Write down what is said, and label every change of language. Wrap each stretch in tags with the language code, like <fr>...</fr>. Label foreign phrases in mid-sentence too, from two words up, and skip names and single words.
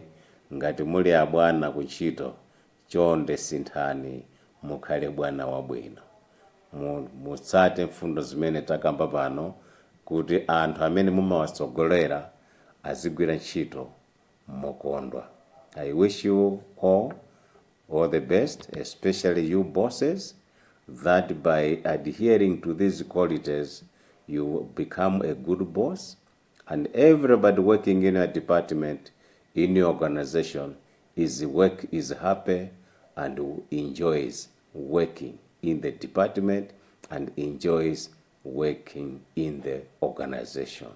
<ny>Ngati muli abwana kuntchito, chonde sinthani mukhale bwana wabwino. Mutsate mfundo zimene takamba pano kuti anthu amene mumawatsogolera azigwira ntchito mokondwa.</ny> <en>I wish you all the best, especially you bosses, that by adhering to these qualities you become a good boss, and everybody working in a department, in your organization, is happy and enjoys working in the department and enjoys working in the organization.</en>